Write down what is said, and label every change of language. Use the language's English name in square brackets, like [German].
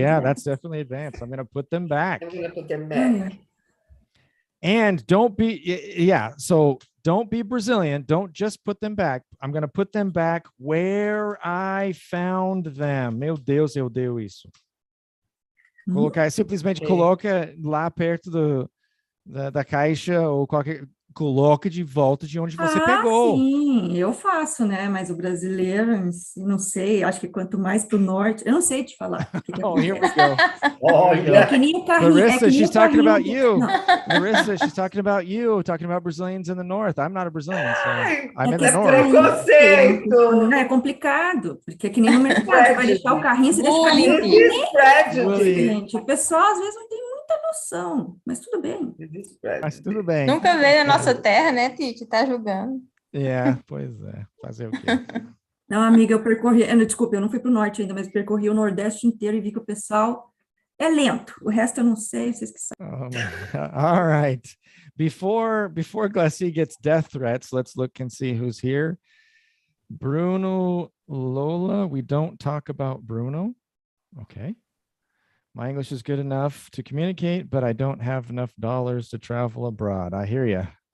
[English] Yeah, that's definitely advanced. I'm going to put them back. I'm gonna put them Ah, back. [Portuguese] é. [English] And don't be, yeah. So don't be Brazilian. Don't just put them back. I'm going to put them back where I found them. [Portuguese] Meu Deus, eu deu isso. Colocar, simplesmente coloca lá perto da caixa ou qualquer... Coloca de volta de onde você pegou. Sim, eu faço, né? Mas o brasileiro, não sei, acho que quanto mais para o norte, eu não sei te falar. [English] Oh, here we go. [Portuguese] É que nem o carrinho. [English] Larissa, she's talking about you. [Portuguese] Não. [English] Larissa, she's talking about you, talking about Brazilians in the north. I'm not a Brazilian, so I'm in the [Portuguese] que [English] north. [Portuguese] preconceito! Não é complicado, porque é que nem no mercado, você vai deixar o carrinho, você deixa o carrinho. Gente, o pessoal às vezes não tem muita noção, mas tudo bem. Mas tudo bem. Nunca veio a nossa terra, né, Titi? Tá julgando. Pois é. Fazer o quê? Não, amiga, eu percorri, desculpa, eu não fui para o norte ainda, mas percorri o Nordeste inteiro e vi que o pessoal é lento. O resto eu não sei, vocês que sabem. [English] Oh my God. All right. Before Glassy gets death threats, let's look and see who's here. Bruno, Lola, we don't talk about Bruno. Okay. My English is good enough to communicate, but I don't have enough dollars to travel abroad. I hear you.